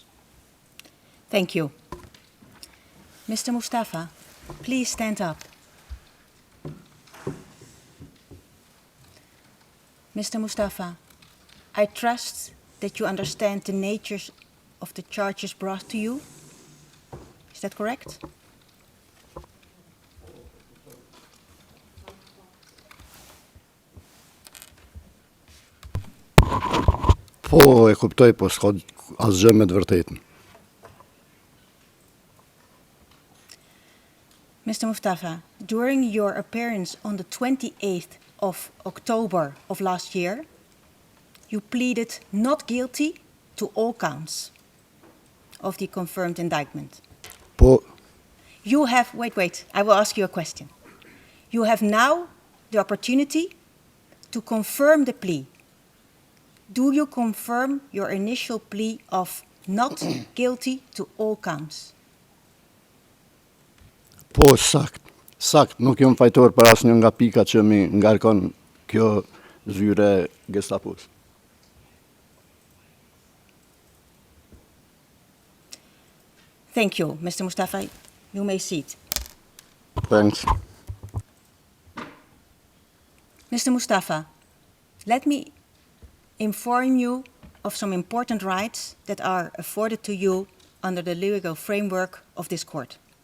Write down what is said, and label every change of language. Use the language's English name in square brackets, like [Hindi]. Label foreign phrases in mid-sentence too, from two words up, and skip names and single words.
[English] Thank you. Mr. Mustafa, please stand up. Mr. Mustafa, I trust that you understand the natures of the charges brought to you. Is that correct? [Albanian] Po e kuptoj, po s'ka asgjë me të vërtetën. [English] Mr. Mustafa, during your appearance on the 28th of October of last year, you pleaded not guilty to all counts of the confirmed indictment. [Albanian] Po, [English] You have, wait, I will ask you a question. You have now the opportunity to confirm the plea. Do you confirm your initial plea of not guilty to all counts? [Albanian] po sakt. Sakt, nuk jam fajtor për asnjë nga pikat që mi ngarkon kjo zyre Gestapos. [English] Thank you, Mr. Mustafa. You may sit. Thanks. Mr. Mustafa, let me inform you of some important rights that are afforded to you under the legal framework of this court.